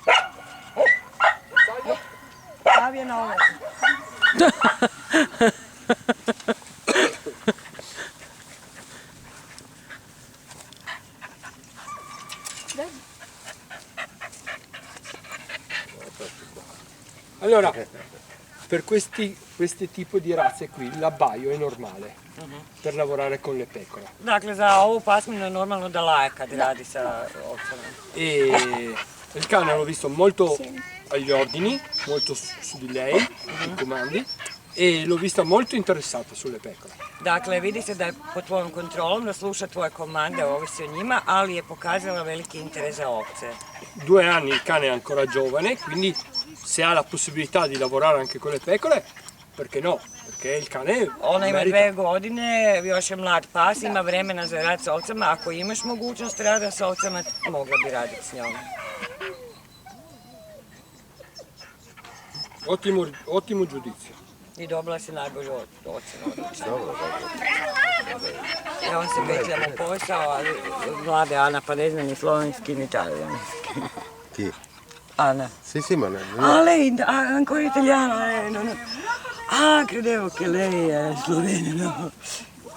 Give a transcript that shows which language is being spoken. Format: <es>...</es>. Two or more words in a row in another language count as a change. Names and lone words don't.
<hr>Stav je na ovo.</hr> <it>Allora, per questi tipi di razze qui l'abbaio è normale per lavorare con le pecore.</it> <hr>Dakle, za ovu pasminu je normalno da laje kad radi sa ovcama.</hr> <it>E il cane l'ho visto molto agli ordini, molto su di lei, i comandi, e l'ho vista molto interessata sulle pecore.</it> <hr>Dakle, vidi se da je pod tvojom kontrolom, da sluša tvoje komande, ovisi o njima, ali je pokazala veliki interes za ovce.</hr> <it>2 anni il cane è ancora giovane, quindi se ha la possibilità di lavorare anche con le pecore, perché no? Perché il cane</it> <hr>Ona ima</hr> <it>merita.</it> <hr>2 godine, još je mlad pas, ima vremena za rad s ovcama. Ako imaš mogućnost rada s ovcama, mogla bi raditi s njom.</hr> <it>Ottimo giudizio.</it> <hr>I dobila si najbolju ocjenu. Ja on se petljam u posao, ali mlade Ana pa ne zna ni slovenski ni talijanski.</hr> <it>Chi? Ana. Sì, ma Ah, lei ancora italiana, no. Ah, credevo che lei è slovena, no.</it>